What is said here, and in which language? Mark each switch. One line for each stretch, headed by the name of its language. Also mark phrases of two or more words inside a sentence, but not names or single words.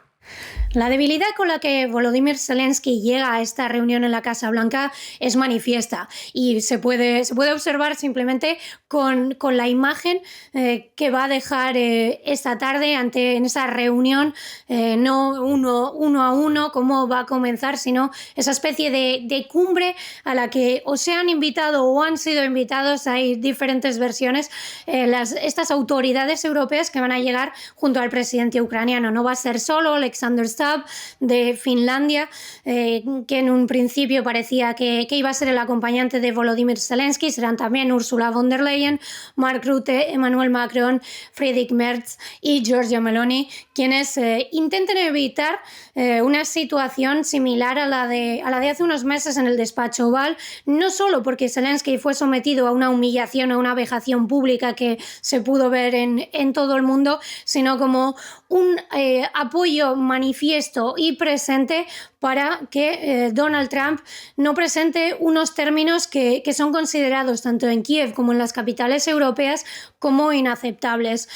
Spanish: La debilidad con la que Volodymyr Zelensky llega a esta reunión en la Casa Blanca es manifiesta y se puede observar simplemente con la imagen que va a dejar esta tarde en esa reunión, no uno a uno cómo va a comenzar, sino esa especie de cumbre a la que o se han invitado o han sido invitados, hay diferentes versiones, estas autoridades europeas que van a llegar junto al presidente ucraniano. No va a ser solo Alexander Stubb de Finlandia, que en un principio parecía que iba a ser el acompañante de Volodymyr Zelensky. Serán también Ursula von der Leyen, Mark Rutte, Emmanuel Macron, Friedrich Merz y Giorgia Meloni, quienes intenten evitar una situación similar a la de hace unos meses en el despacho Oval, no solo porque Zelensky fue sometido a una humillación, a una vejación pública que se pudo ver en todo el mundo, sino como un apoyo manifiesto y presente para que Donald Trump no presente unos términos que son considerados tanto en Kiev como en las capitales europeas como inaceptables.